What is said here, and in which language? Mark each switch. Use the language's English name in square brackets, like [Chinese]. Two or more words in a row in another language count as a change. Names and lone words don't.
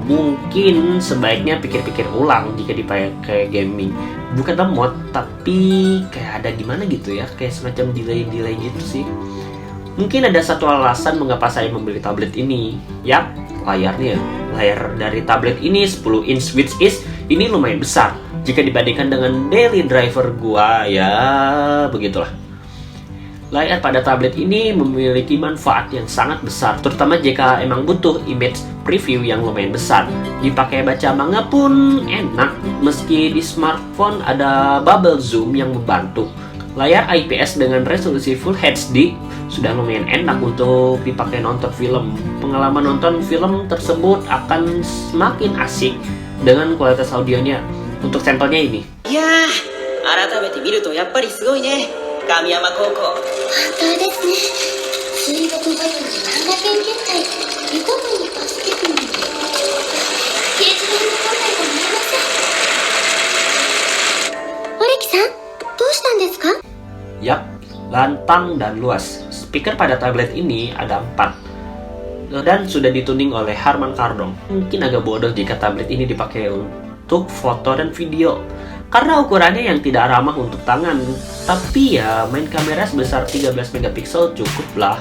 [Indonesian] Mungkin sebaiknya pikir-pikir ulang jika dipakai gaming. Bukan lemot, tapi kayak ada gimana gitu ya, kayak semacam delay gitu sih. Mungkin ada satu alasan mengapa saya membeli tablet ini. Yap, layarnya. Layar dari tablet ini 10 inch, [English] which is [Indonesian] ini lumayan besar. Jika dibandingkan dengan [English] daily driver [Indonesian] gua, ya begitulah. Layar pada tablet ini memiliki manfaat yang sangat besar, terutama jika emang butuh [English] image preview [Indonesian] yang lumayan besar. Dipakai baca manga pun enak, meski di smartphone ada [English] bubble zoom [Indonesian] yang membantu. Layar IPS dengan resolusi Full HD sudah lumayan enak untuk dipakai nonton film. Pengalaman nonton film tersebut akan semakin asik dengan kualitas audionya. Untuk sampelnya ini. Ya, [Japanese] 改めて見るとやっぱりすごいね、神山高校。本当ですね。水墨画より漫画研究会、リコ部に助けてもらって、掲示板の答えが見えません。オレキさん、どうしたんですか？ [Indonesian] Yap, lantang dan luas. Speaker pada tablet ini ada 4 dan sudah dituning oleh Harman Kardon. Mungkin agak bodoh jika tablet ini dipakai untuk foto dan video. karena ukurannya yang tidak ramah untuk tangan. Tapi ya main kamera sebesar 13 megapiksel cukuplah.